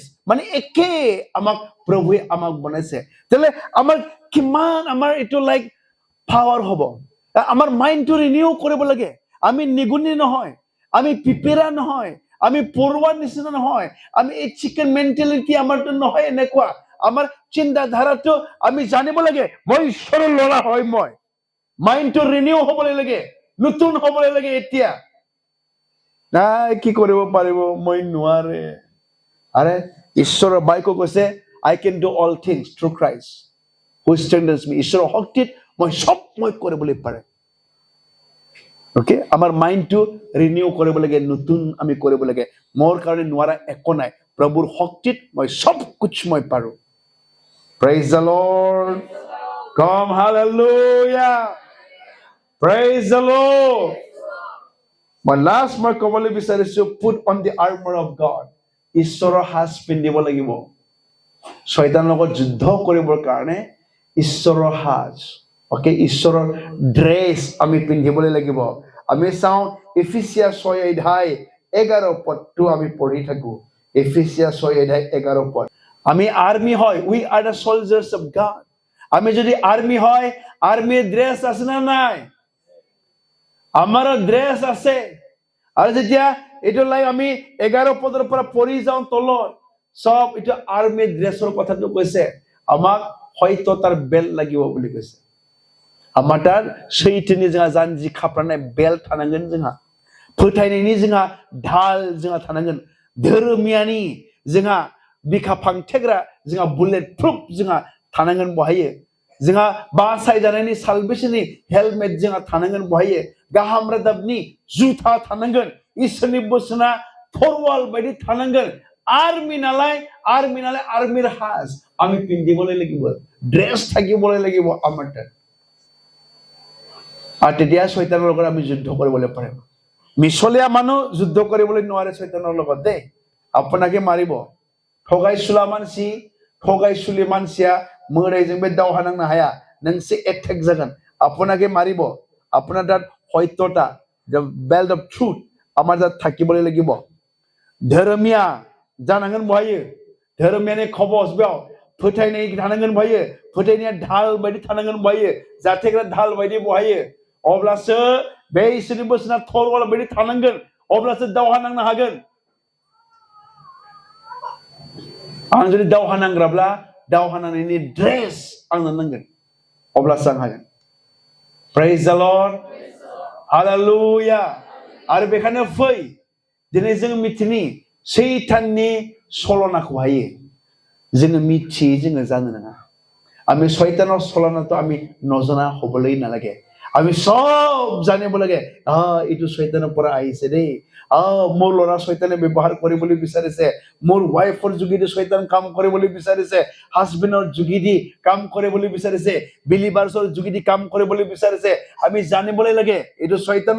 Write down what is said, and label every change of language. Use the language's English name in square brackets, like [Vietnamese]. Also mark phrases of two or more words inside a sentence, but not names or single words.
[Assamese] মানে একে আমাক প্ৰভুৱে আমাক বনাইছে তেলে আমাৰ কিমান আমাৰ এটো [English] like power [Assamese] হ'ব আমাৰ [English] mind renew [Assamese] কৰিব লাগে আমি নিগুনি নহয় আমি পিপেৰা নহয় আমি পৰুৱাৰ নিচিনা নহয় আমি এই [English] chicken mentality [Assamese] আমাৰটো নহয় এনেকুৱা আমাৰ চিন্তাধাৰাটো আমি জানিব লাগে মই ঈশ্বৰৰ ল'ৰা হয় মই মাইণ্ডটো ৰিনিউ হ'বলৈ লাগে নতুন হ'বলৈ লাগে এতিয়া নাই কি কৰিব পাৰিব মই নোৱাৰে আৰে ঈশ্বৰৰ বাইকো কৈছে [English] I can do all things through Christ who strengthens me [Assamese] ঈশ্বৰৰ শক্তিত মই সব মই কৰিবলৈ পাৰে ওকে আমাৰ [English] mind renew [Assamese] কৰিব লাগে নতুন আমি কৰিব লাগে মোৰ কাৰণে নোৱাৰা একো নাই প্ৰভুৰ শক্তিত মই [Hindi] सब कुछ [Assamese] মই পাৰো [English] praise the Lord come hallelujah praise the Lord my last [Assamese] মই ক'বলৈ বিচাৰিছো [English] put on the armor of [Assamese] God ঈশ্বৰৰ সাজ পিন্ধিব লাগিব শয়তানৰ লগত যুদ্ধ কৰিবৰ কাৰণে ঈশ্বৰৰ সাজ ওকে ঈশ্বৰৰ ড্ৰেছ আমি পিন্ধিবলৈ লাগিব আমি চাওঁ এফিচিয়াছ 6 অধ্যায় 11 পদটো আমি পঢ়ি থাকো এফিচিয়াছ 6 অধ্যায় 11 পদ আমি আৰ্মি হয় [English] we are the soldiers of God [Assamese] আমি যদি আৰ্মি হয় আৰ্মিৰ ড্ৰেছ আছে না নাই আমাৰ ড্ৰেছ আছে আৰু যেতিয়া এটো লাই আমি 11 পদৰ পৰা পঢ়ি যাওঁ তলত সব এটো [English] army dress [Assamese] কথাটো কৈছে আমাক হয়তো তাৰ বেল্ট লাগিব বুলি কৈছে আমাৰ তাৰ সেইটিনি [Bodo] जोंहा जानजि खाफ्रानाय बेल्ट थानांगोन जोंहा फोथायनायनि जोंहा ढाल जोंहा थानांगोन धोरोमियानि जोंहा बिखा फांथेग्रा जोंहा [English] bullet proof [Bodo] जोंहा थानांगोन बहायो जोंहा बासायजानायनि [English] salvation helmet [Bodo] जोंहा थानांगोन बहायो गाहाम रादाबनि जुथा थानांगोन इसोरनि बोसोना फरवाल बायदि थानांगोन आर्मि नालाय आर्मिर हाज [Assamese] আমি পিন্ধিবলৈ লাগিব ড্ৰেছ থাকিবলৈ লাগিব আমাৰ তাত আৰু তেতিয়া শয়তানৰ লগত আমি যুদ্ধ কৰিবলৈ পাৰিম মিছলীয়া মানুহ যুদ্ধ কৰিবলৈ নোৱাৰে শয়তানৰ লগত দেই আপোনাকে মাৰিব [Bodo] ঠগাইसुला मानसिया मोदायजों बे दावहा नांनो हाया नोंसे एटेक जागोन [Assamese] আপোনাকে মাৰিব আপোনাৰ তাত সত্যতা [English] the belt of truth [Assamese] আমাৰ তাত থাকিবলৈ লাগিব [Bodo] धोरोमिया जानांगोन बहायो धोरोमियानि खबस बेयाव फोथायनाय थानांगोन बहायो फोथायनाया ढाल बायदि थानांगोन बहायो जाथेग्रा ढाल बायदि बहायो अब्लासो बे इसोरनि बोसोना थरवाल बायदि थानांगोन अब्लासो दावहा नांनो हागोन आं जुदि दावहा नांग्राब्ला दावहा नांनायनि ड्रेस आंनो नांगोन अब्लासो आं हागोन [English] praise the lord hallelujah [Bodo] आरो बेखायनो फै दिनै जों मिथिनि सैताननि सलनाखौहाय जोङो मिथियै जोङो जानो नाङा [Assamese] আমি শয়তানৰ সলনাটো আমি নজনা হ'বলৈ নালাগে আমি সব জানিব লাগে এইটো শয়তানৰ পৰা আহিছে দেই মোৰ ল'ৰা শয়তানে ব্যৱহাৰ কৰিবলৈ বিচাৰিছে মোৰ ওয়াইফৰ যোগেদি শয়তান কাম কৰিবলৈ বিচাৰিছে হাজবেণ্ডৰ যোগেদি কাম কৰিবলৈ বিচাৰিছে বিলিভাৰ্ছৰ যোগেদি কাম কৰিবলৈ বিচাৰিছে আমি জানিবলৈ লাগে এইটো শয়তানৰ